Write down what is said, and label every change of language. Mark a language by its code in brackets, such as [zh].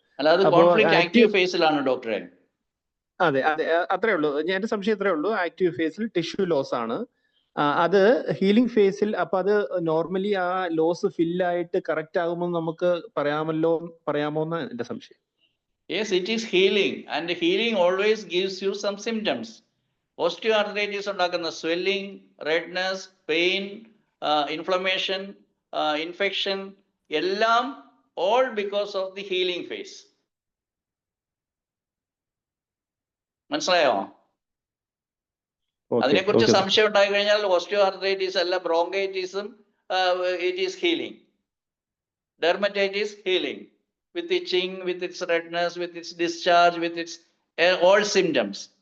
[ml] അല്ല, അത് conflict active ഫേസിലാണ് ഡോക്ടറെ. അതെ അതെ, അത്രേ ഉള്ളൂ. എന്റെ സംശയം ഇത്രേ ഉള്ളൂ. ആക്റ്റീവ് ഫേസിൽ ടിഷ്യൂ ലോസ് ആണ്. അത് ഹീലിംഗ് ഫേസിൽ അപ്പൊ അത് നോർമലി ആ ലോസ് ഫില്ലായിട്ട് കറക്റ്റ് ആകുമ്പോൾ നമുക്ക് പറയാമോ എന്ന് എന്റെ സംശയം. [en] Yes, it is healing, and healing always gives you some symptoms. Osteoarthritis ഉണ്ടാക്കുന്ന swelling, redness, pain, inflammation, infection, എല്ലാം all because of the healing phase. [ml] മനസ്സിലായോ? അതിനെക്കുറിച്ച് സംശയം ഉണ്ടായി കഴിഞ്ഞാൽ ഓസ്റ്റിയോആർത്രൈറ്റിസ് അല്ല, ബ്രോങ്കൈറ്റിസും [en] it is healing. Dermatitis healing with itching, with its redness, with its discharge, with its all symptoms.